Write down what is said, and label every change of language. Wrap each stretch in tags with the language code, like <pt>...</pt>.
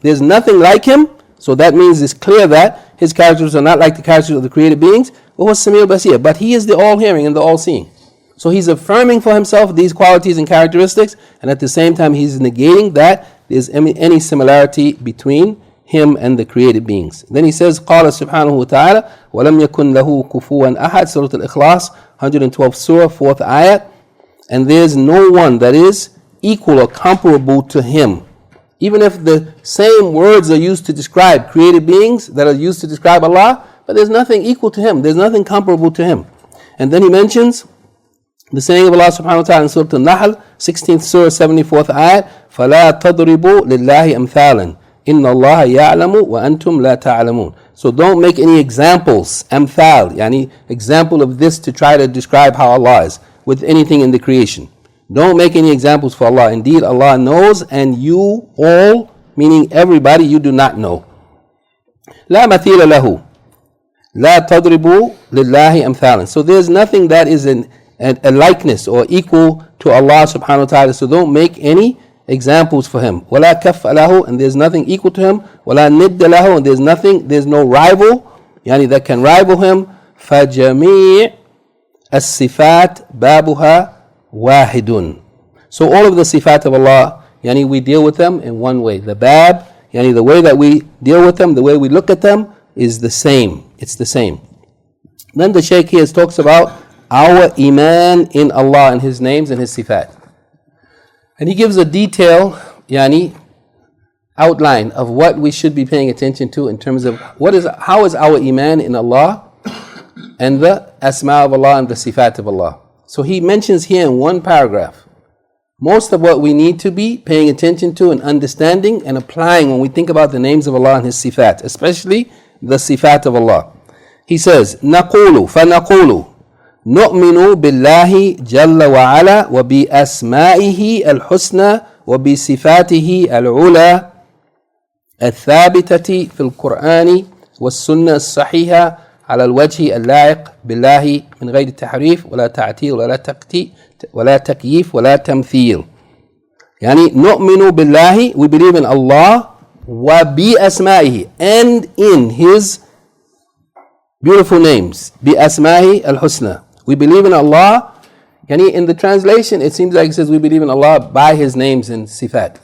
<en>There's nothing like Him, so that means it's clear that His characters are not like the characters of the created beings,</en> <ar>وَهُوَ السَّمِيعُ الْبَصِيرُ.</ar> <en>But He is the all-hearing and the all-seeing. So He's affirming for Himself these qualities and characteristics, and at the same time He's negating that there's any similarity between Him and the created beings. Then He says,</en> <ar>قال سبحانه وتعالى وَلَمْ يَكُنْ لَهُ كُفُوًا أَحَدٌ.</ar> <en>Surah Al-Ikhlas, 112th Surah, 4th ayat. And there's no one that is equal or comparable to Him. Even if the same words are used to describe created beings that are used to describe Allah, but there's nothing equal to Him. There's nothing comparable to Him. And then He mentions the saying of Allah subhanahu wa ta'ala in Surah Al-Nahl, 16th Surah, 74th ayat,</en> <ar>فَلَا تَضْرِبُوا لِلَّهِ أَمْثَالًا إِنَّ اللَّهَ يَعْلَمُ وَأَنْتُمْ لَا تَعْلَمُونَ.</ar> <en>So don't make any examples, amthal, example of this to try to describe how Allah is with anything in the creation. Don't make any examples for Allah. Indeed, Allah knows, and you all, meaning everybody, you do not know.</en> <ar>لا مثيل له لا تضربوا لله أمثالا.</ar> <en>So there's nothing that is a likeness or equal to Allah subhanahu wa ta'ala. So don't make any examples for Him.</en> <ar>ولا كف له,</ar> <en>and there's nothing equal to Him.</en> <ar>ولا ند له,</ar> <en>and there's no rival that can rival Him.</en> <ar>فجميع الصفات بابها واحد.</ar> <en>So all of the sifat of Allah, we deal with them in one way. The bab, the way that we deal with them, the way we look at them is the same. It's the same. Then the Shaykh here talks about our iman in Allah and His names and His sifat. And he gives a detailed outline of what we should be paying attention to in terms of how is our iman in Allah and the asma of Allah and the sifat of Allah. So he mentions here in one paragraph most of what we need to be paying attention to and understanding and applying when we think about the names of Allah and His sifat, especially the sifat of Allah. He says,</en> <ar>نَقُولُ فَنَقُولُ نؤمن بالله جل وعلا وبأسمائه الحسنى وبصفاته العلى الثابتة في القرآن والسنة الصحيحة على الوجه اللائق بالله من غير تحريف ولا تعتيل ولا تكييف ولا تمثيل. يعني نؤمن بالله,</ar> <en>we believe in Allah,</en> <ar>وبأسمائه,</ar> <en>and in His beautiful names,</en> <ar>بأسمائه الحسنى.</ar> <en>We believe in Allah. Yani in the translation, it seems like it says we believe in Allah by His names and sifat.</en>